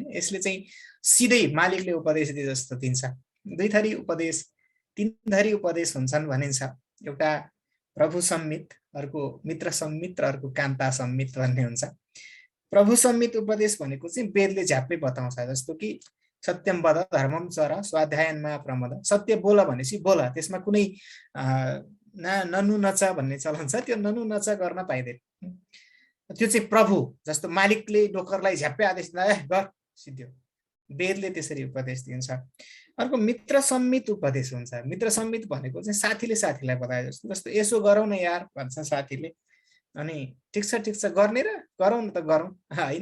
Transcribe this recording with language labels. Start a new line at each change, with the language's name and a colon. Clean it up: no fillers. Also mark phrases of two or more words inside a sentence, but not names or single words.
Nepali: यसले चाहिँ सिधै मालिकले उपदेश दिए जस्तो दिन्छ। दुई थरी उपदेश, तीन थरी उपदेश हुन्छन् भनिन्छ। एउटा प्रभु सम्मित, अर्को मित्र सम्मित र अर्को कान्ता सम्मित भन्ने हुन्छ। प्रभु सम्मित उपदेश भनेको चाहिँ वेदले झ्याप्पै बताउँछ। जस्तो कि
Sanskrit: सत्यम वद धर्मम चर स्वाध्यायनमा प्रमद।
Nepali: सत्य बोल भनेपछि बोल, त्यसमा कुनै
Sanskrit: ननु नच
Nepali: भन्ने चलन छ। त्यो
Sanskrit: ननु नच
Nepali: गर्न पाइँदैन। त्यो चाहिँ प्रभु जस्तो मालिकले नोकरलाई झ्याप्पै आदेश दिँदा गर सिद्धियो, वेदले त्यसरी उपदेश दिन्छ। अर्को मित्र सम्मित उपदेश हुन्छ। मित्र सम्मित भनेको चाहिँ साथीले साथीलाई बताए जस्तो, जस्तो यसो गरौँ न यार भन्छ साथीले, अनि ठिक छ गर्ने र गरौँ न त गरौँ हैन।